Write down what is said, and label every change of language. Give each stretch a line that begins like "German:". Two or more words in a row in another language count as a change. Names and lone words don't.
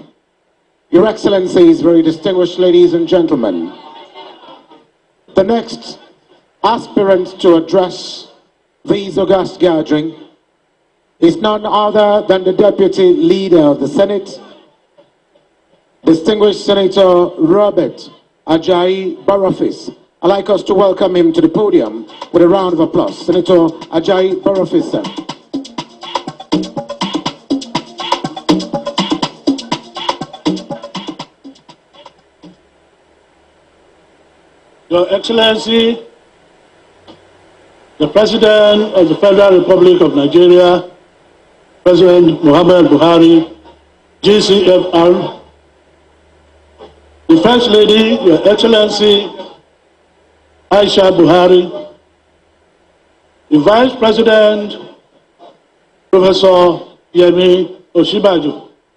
English: Your Excellencies, very distinguished ladies and gentlemen, the next aspirant to address this august gathering is none other than the Deputy Leader of the Senate, distinguished Senator Robert Ajayi Barofis. I'd like us to welcome him to the podium with a round of applause. Senator Ajayi Barofis, sir. Your Excellency, the President of the Federal Republic of Nigeria, President Muhammad Buhari, GCFR, the First Lady, Your Excellency, Aisha Buhari, the Vice President, Professor Yemi Osinbajo,